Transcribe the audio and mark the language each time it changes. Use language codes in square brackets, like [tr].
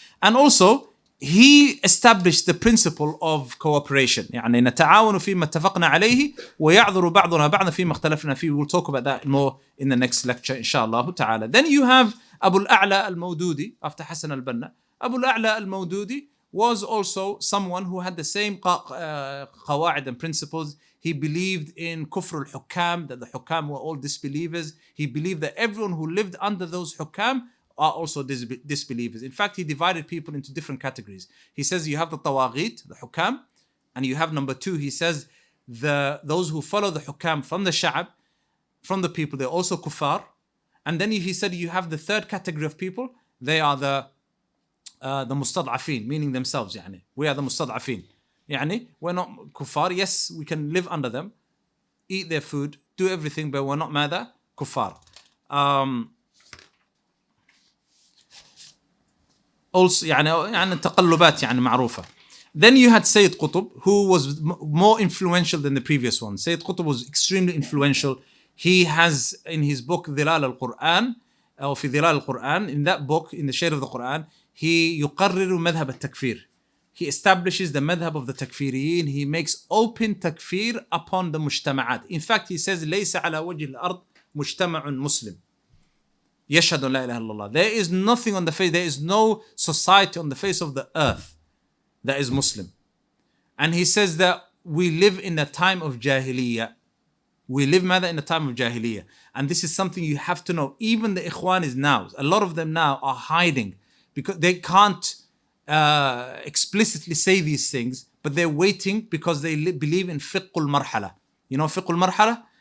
[en] And also, he established the principle of cooperation. [ar] يعني نتعاون فيما اتفقنا عليه ويعذر بعضنا بعضا فيما اختلفنا فيه. [en] We'll talk about that more in the next lecture, inshallah ta'ala. Then you have Abu al-A'la al-Mawdudi, after Hassan al-Banna. Abu al-A'la al-Mawdudi was also someone who had the same qawaid and principles. He believed in kufr al-hukam, that the hukam were all disbelievers. He believed that everyone who lived under those hukam are also disbelievers. In fact, he divided people into different categories. He says you have the tawaghit, the hukam, and you have number two, he says those who follow the hukam from the sha'ab, from the people, they're also kuffar. And then he said you have the third category of people, they are the mustad'afin, meaning themselves. Yani, we are the mustad'afin. Yani, we're not kuffar. Yes, we can live under them, eat their food, do everything, but we're not mada kuffar. Also, [ar] يعني التقلبات يعني معروفة. [en] Then you had Sayyid Qutb, who was more influential than the previous one. Sayyid Qutb was extremely influential. He has in his book ظلال القرآن, or في ظلال القرآن, in that book, in the shade of the Quran, he [ar] يقرر مذهب التكفير. [en] He establishes the madhab of the takfiriyin. He makes open takfir upon the mujtama'at. In fact, he says, [ar] ليس على وجه الأرض مجتمع مسلم يشهد لا إله إلا الله. [en] There is nothing on the face, there is no society on the face of the earth that is Muslim. And he says that we live in a time of jahiliyyah. We live in a time of jahiliyyah. And this is something you have to know. Even the Ikhwanis now, a lot of them now are hiding because they can't explicitly say these things, but they're waiting because they believe in fiqhul marhala. You know fiqhul marhala?